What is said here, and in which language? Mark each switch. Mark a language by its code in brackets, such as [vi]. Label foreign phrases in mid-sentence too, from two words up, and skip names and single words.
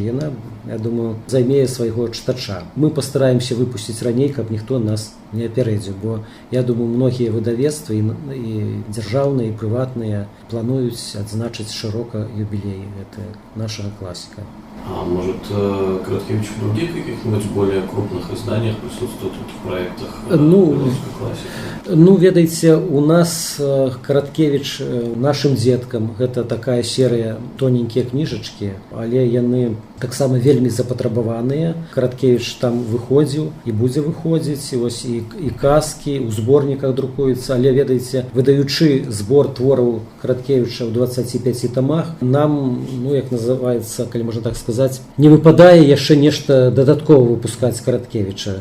[be] Яна, я думаю, займе свайго чытача. Мы пастараемся выпусціць раней, каб ніхто нас не апярэдзіў, бо, я думаю, многія выдавецтвы і дзяржаўныя, і прыватныя плануюць адзначыць шырока юбілей. Это нашага класіка. [ru] А может, Караткевич в других каких-нибудь более крупных изданиях присутствует в проектах белорусской классики? [be] Ведаеце, у нас Караткевич нашим дзеткам, гэта такая серыя тоненькія кніжачкі, але яны таксама вельмі запатрабаваныя. Караткевич там выходзіў і будзе выходзіць, і казкі ў зборніках друкуюцца, але, ведаеце, выдаючы збор твораў Караткевіча ў 25 тамах, нам, як называецца, калі можна так сказаць, не выпадае яшчэ нешта дадаткова выпускаць Караткевіча.